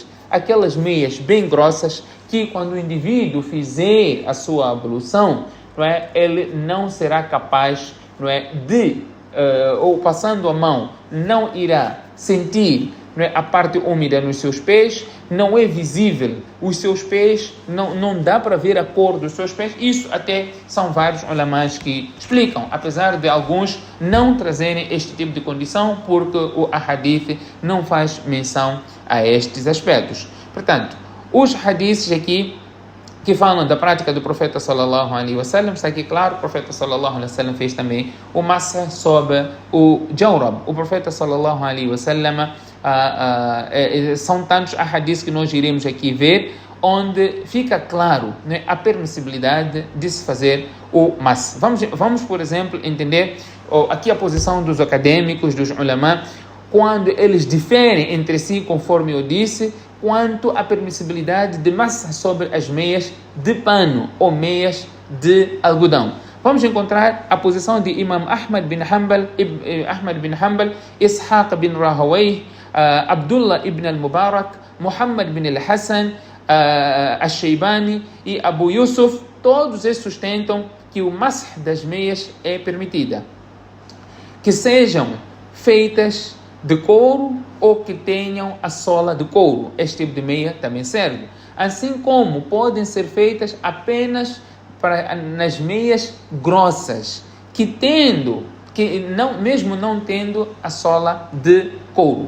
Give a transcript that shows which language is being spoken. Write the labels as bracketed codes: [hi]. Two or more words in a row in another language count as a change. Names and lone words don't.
[pt] Aquelas meias bem grossas que quando o indivíduo fizer a sua ablução, não é, ele não será capaz, não é, de, ou passando a mão, não irá sentir, não é, a parte úmida nos seus pés, não é visível os seus pés, não dá para ver a cor dos seus pés. Isso até são vários ulamás que explicam, apesar de alguns não trazerem este tipo de condição, porque o hadith não faz menção a estes aspectos. Portanto, os hadiths aqui que falam da prática do profeta [ar] صلى الله عليه وسلم, [pt] está aqui claro, o profeta [ar] صلى الله عليه وسلم [pt] fez também o masah sobre o Jawrab. [ar] O profeta صلى الله عليه وسلم, [pt] são tantos hadiths que nós iremos aqui ver, onde fica claro, né, a permissibilidade de se fazer o masah. Vamos, por exemplo, entender aqui a posição dos acadêmicos, dos ulama, quando eles diferem entre si, conforme eu disse, quanto à permissibilidade de masah sobre as meias de pano ou meias de algodão. Vamos encontrar a posição de Imam Ahmad bin Hanbal, Ishaq bin Rahawayh, Abdullah ibn al-Mubarak, Muhammad bin al-Hassan, al-Shaybani e Abu Yusuf. Todos eles sustentam que o masah das meias é permitida, que sejam feitas de couro ou que tenham a sola de couro. Este tipo de meia também serve. Assim como podem ser feitas apenas nas meias grossas, mesmo não tendo a sola de couro.